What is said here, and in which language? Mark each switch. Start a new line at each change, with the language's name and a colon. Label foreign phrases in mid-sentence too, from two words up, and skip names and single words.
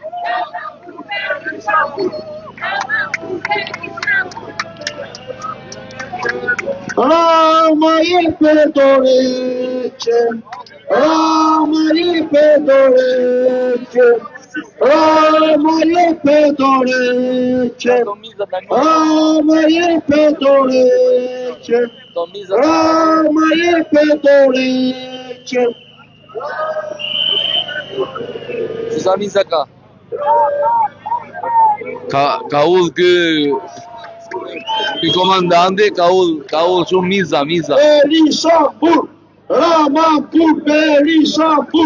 Albanian: Rama jepe dorëqen, Rama jepe dorëqen, Rama jepe dorëqen, Rama jepe dorëqen, Rama jepe dorëqen. Sa miza ka? Ka udh ky komandanti, ka udh shumë miza. Berisambur, Ramambur Berisambur.